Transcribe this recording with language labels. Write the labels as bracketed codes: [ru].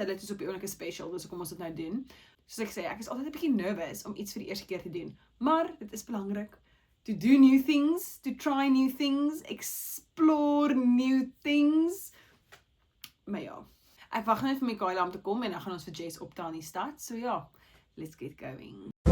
[af] Hulle het dus op die oomlik 'n special, dus kom ons dit nou doen. Soos ek sê, ek is altyd 'n bietjie nervous om iets vir die eerste keer te doen. Maar dit is belangrik. [en] To do new things, to try new things, explore new things. [af] Maar ja, ek wag net vir Mikaela om te kom en dan gaan ons vir Jess optel in die stad. [en] So ja, let's get going.